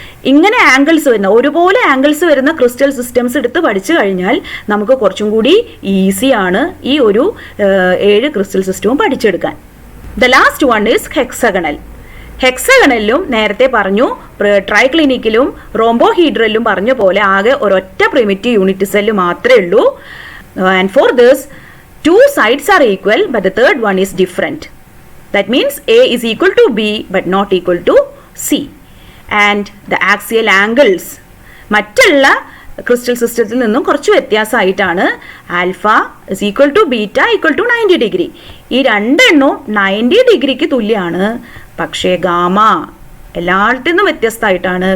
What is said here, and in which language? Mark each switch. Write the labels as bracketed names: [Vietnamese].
[Malayalam] ഇങ്ങനെ ആംഗിൾസ് വരുന്ന ഒരുപോലെ ആംഗിൾസ് വരുന്ന ക്രിസ്റ്റൽ സിസ്റ്റംസ് എടുത്ത് പഠിച്ചു കഴിഞ്ഞാൽ നമുക്ക് കുറച്ചും കൂടി ഈസിയാണ് ഈ ഒരു 7 ക്രിസ്റ്റൽ സിസ്റ്റവും പഠിച്ചെടുക്കാൻ. [English] The last one is hexagonal. [Malayalam] ഹെക്സഗണലിലും നേരത്തെ പറഞ്ഞു, ട്രൈക്ലിനിക്കിലും റോംബോഹീഡ്രലിലും പറഞ്ഞ പോലെ ആകെ ഒരൊറ്റ പ്രിമിറ്റീവ് യൂണിറ്റ് സെല്ല് മാത്രമേ ഉള്ളൂ. [English] And for this 2 sides are equal but the third one is different. That means A is equal to B but not equal to C. And the axial angles [Malayalam] മറ്റുള്ള crystal സിസ്റ്റത്തിൽ നിന്നും കുറച്ച് വ്യത്യാസമായിട്ടാണ്. [English] Alpha is equal to beta equal to 90 degree. [Malayalam] ഈ 2 എണ്ണവും 90 ഡിഗ്രിക്ക് തുല്യമാണ്. പക്ഷേ gamma എല്ലായിടത്തു നിന്നും വ്യത്യസ്തമായിട്ടാണ്.